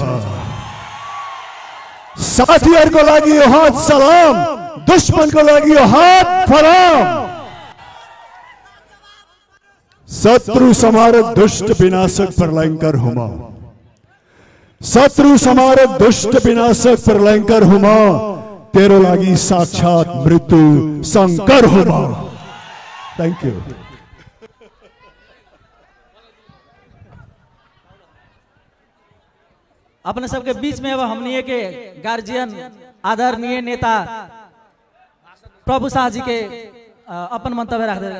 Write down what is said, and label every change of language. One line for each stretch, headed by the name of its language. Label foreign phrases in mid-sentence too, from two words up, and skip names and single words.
Nepali: साथीहरूको लागि यो हात सलाम, दुश्मनको लागि यो हात फलाम। शत्रु समारक दुष्ट विनाशक प्रलयंकर हुमा, शत्रु समारक दुष्ट विनाशक प्रलयंकर हुमा, तेरो लागि साक्षात मृत्यु शंकर हुमा।
English: thank you.
Maithili: अपने सबके बीच में अब हमने के गार्जियन आदरणीय नेता प्रभु शाह जी के अपन मंतव्य रख दे।